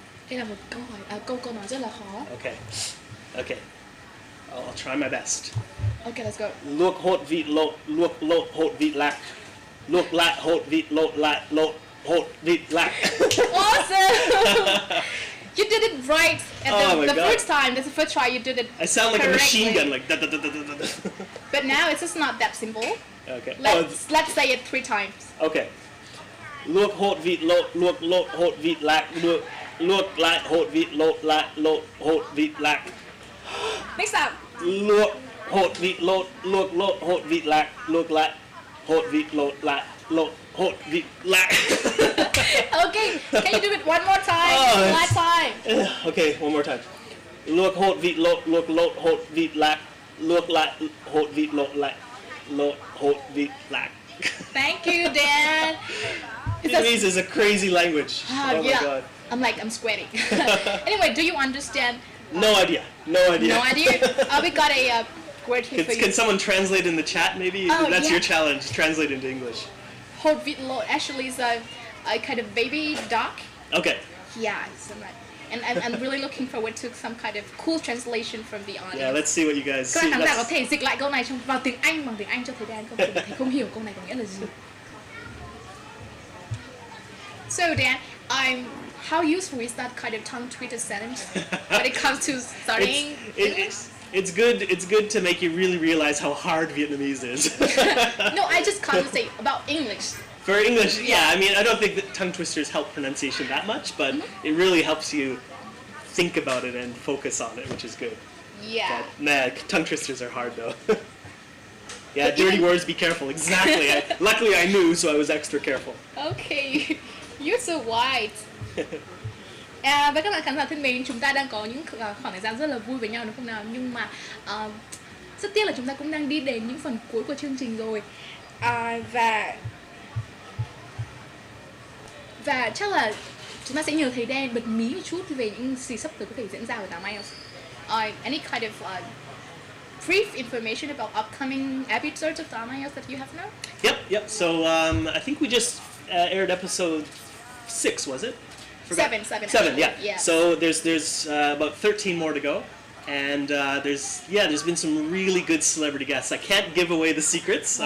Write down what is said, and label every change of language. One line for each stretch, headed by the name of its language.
Vietnamese: Đây là một câu nói rất là khó.
English: Okay. I'll try my best. Okay, let's go.
Vietnamese: Luộc hột vịt luộc lột hột vịt lạc. Luộc lại hột vịt lột hột vịt lạc.
English: Awesome! You did it right at the God. first time. That's the first try you did it. I sound like correctly. a machine gun, like da da da da da da. But now it's just not that simple. Okay. Let's say it 3 times. Okay.
Vietnamese: Luộc hột vịt luộc lột hột vịt lạc. Luộc lại hột vịt lột hột vịt lạc.
English: Next up.
Vietnamese: Luộc hột vịt luộc lột hột vịt lạc. Luộc lại hột vịt lột hột vịt lạc.
English: Okay, can you do it one more time? Last time. Okay, one more time.
Vietnamese: Luộc hột vịt luộc lột hột vịt lạc. Luộc lại hột vịt lột hột vịt lạc.
English: Thank you, Dan. Vietnamese is a crazy language. Oh my God. I'm sweating. Anyway, do you understand? No idea. No idea? We got a word here for you. Can someone translate in the chat maybe? That's your challenge, translate into English. Hột vịt lộn actually is a kind of baby duck. Okay. Yeah, and I'm really looking forward to some kind of cool translation from the audience. Yeah, let's see what you guys
Vietnamese: Các
English: see.
Vietnamese: bạn khán giả có thể dịch lại câu này vào tiếng Anh bằng tiếng Anh cho thầy Dan không? Thầy không hiểu câu này có nghĩa là gì.
English: So Dan, how useful is that kind of tongue-twisted sentence when it comes to studying English? It's good to make you really realize how hard Vietnamese is. No, I just conversate about English. For English, yeah, I mean, I don't think that tongue twisters help pronunciation that much, but it really helps you think about it and focus on it, which is good. Yeah. But, tongue twisters are hard though. Yeah, dirty words, be careful. Exactly. Luckily I knew, so I was extra careful. Okay, you're so white.
Vietnamese: Với các bạn khán giả thân mến, chúng ta đang có những khoảng thời gian rất là vui với nhau đúng không nào? Nhưng mà rất tiếc là chúng ta cũng đang đi đến những phần cuối của chương trình rồi. Và chắc là chúng ta sẽ nhờ thầy Dan bật mí một chút về những gì sắp tới có thể diễn ra ở 8 IELTS.
English: Any kind of brief information about upcoming episodes of 8 IELTS that you have now? Yep. So I think we just aired episode 6, was it? Seven, yeah. So there's about 13 more to go, and there's been some really good celebrity guests. I can't give away the secrets.